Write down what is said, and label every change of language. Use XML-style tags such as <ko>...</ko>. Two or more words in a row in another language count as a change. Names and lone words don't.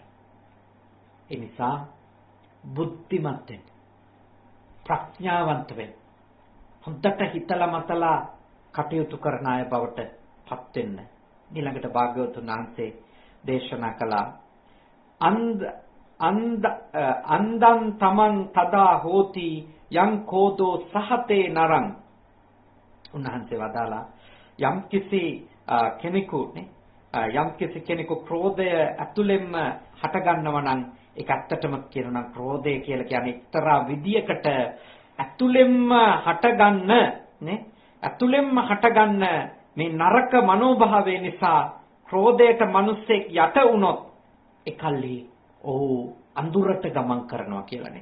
<si>ඒ නිසා බුද්ධිමත් වෙන්න, ප්‍රඥාවන්ත වෙන්න, හොඳට හිතලා මතලා කටයුතු කරන අය බවට පත් වෙන්න. ඊළඟට භාග්‍යවතුන් වහන්සේ දේශනා කළා</si> <pi>අන්දං තමන් තදා හෝති යං කෝදෝ සහතේ නරං.</pi> <si>උන්වහන්සේ වදාලා යම්කිසි කෙනෙකු ක්‍රෝධය ඇතුළෙන්ම හට ගන්නවා නම් ඒක ඇත්තටම කියනවා ක්‍රෝධය කියලා කියන්නේ එක්තරා විදියකට ඇතුළෙන්ම හටගන්න මේ නරක මනෝභාවය නිසා ක්‍රෝධයට මිනිස්සෙක් යට වුණොත් එකල්ලි අඳුරට ගමන් කරනවා කියලානේ.</si>